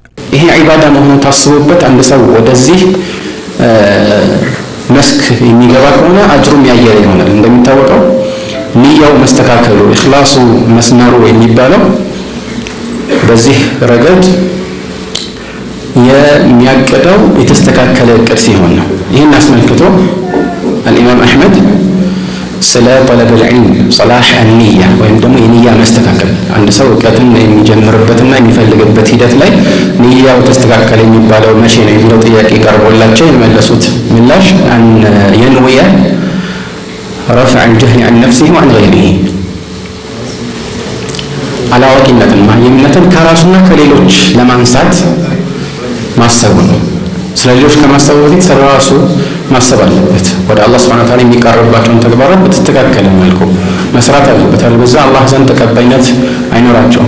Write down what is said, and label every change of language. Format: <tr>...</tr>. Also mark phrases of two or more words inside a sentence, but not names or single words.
<am>ይሄ ዒባዳ መሆኑ ታስቦበት አንድ ሰው ወደዚህ መስክ የሚገባ ከሆነ አጅሩም ያየለ ይሆናል። እንደሚታወቀው ንያው መስተካከሉ ኢኽላሱ መስመሩ የሚባለው በዚህ ረገድ የሚያቀደው የተስተካከለ እቅድ ሲሆን ነው። ይህን አስመልክቶ አልኢማም አሕመድ ስለ ጠለብ</am> <ar>العلم صلاح النية</ar> <am>ወይም ደግሞ የንያ መስተካከል አንድ ሰው እውቀትን የሚጀምርበትና የሚፈልግበት ሂደት ላይ ንያው ተስተካከለ የሚባለው መቼ ነው የሚለው ጥያቄ ቀርቦላቸው የመለሱት ምላሽ አን</am> <ar>ينوي رفع الجهل عن نفسه وعن غيره</ar> <am>አላዋቂነትን ማየምነትን ከራሱና ከሌሎች ለማንሳት ማሰቡ ነው። ስለሌሎች ከማሰቡ በፊት ስለራሱ ማሰብ አለበት። ወደ አላህ</am> <ar>سبحانه وتعالى</ar> <am>የሚቀርባቸውን ተግባራት በተስተካከለ መልኩ መስራት አለበት። አለበዛ አላህ ዘንድ ተቀባይነት አይኖራቸውም።</am>